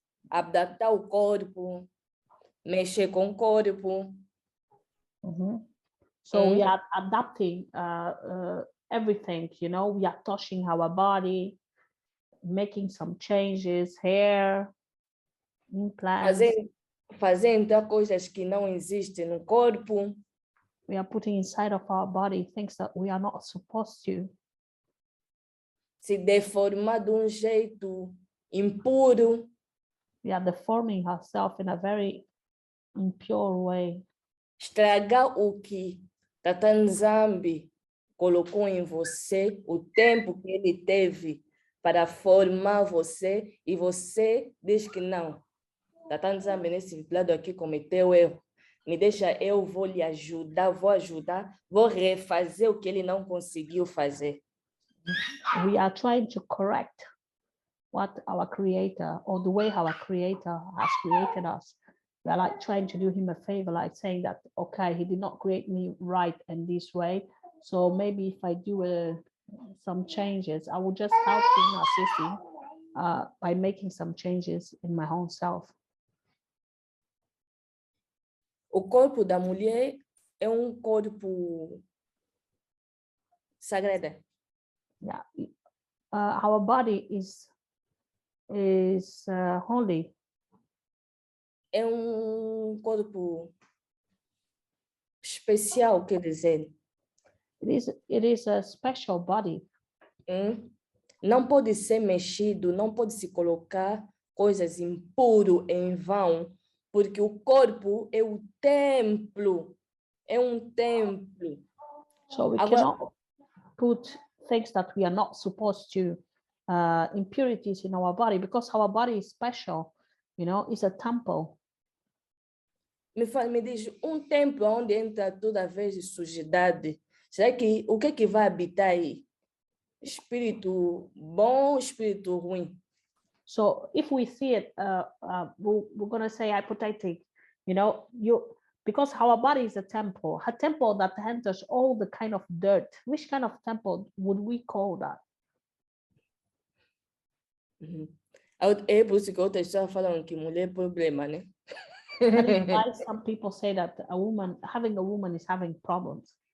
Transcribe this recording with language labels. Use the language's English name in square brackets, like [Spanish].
[Portuguese] adaptar o corpo, mexer com o corpo, [English] so we are adapting everything, you know, we are touching our body, making some changes, hair, implants. [Portuguese] fazendo coisas que não existem no corpo, [English] We are putting inside of our body things that we are not supposed to. [Portuguese] se deformar de um jeito impuro, [English] We are deforming ourselves in a very impure way. [Portuguese] estragar o que Yah Nzambe colocou em você, o tempo que ele teve para formar você, e você diz que não. Yah Nzambe nesse lado aqui cometeu erro. Me deixa, eu vou lhe ajudar, vou refazer o que ele não conseguiu fazer. [English] We are trying to correct what our creator, or the way our creator has created us. We are like trying to do him a favor, like saying that, okay, he did not create me right in this way. So maybe if I do some changes, I will just help him, assist him by making some changes in my own self. [Portuguese] O corpo da mulher é corpo sagrado. [English] Yeah, our body is holy. [Portuguese] É corpo especial, quer dizer. [English] It is a special body. [Portuguese] Não pode ser mexido, não pode se colocar coisas impuras em vão, porque o corpo é o templo, é templo. [English] So we cannot put things that we are not supposed to, impurities in our body, because our body is special, you know, it's a temple. [Portuguese] Me diz, templo onde entra toda vez de sujidade, será que o que vai habitar aí? Espírito bom, espírito ruim? [English] So if we see it, we're going to say hypothetic, you know, because our body is a temple that enters all the kind of dirt. Which kind of temple would we call that? [Portuguese] É por isso que outras pessoas falam que mulher é problema, né? [English] That is why some people say that having a woman is having problems.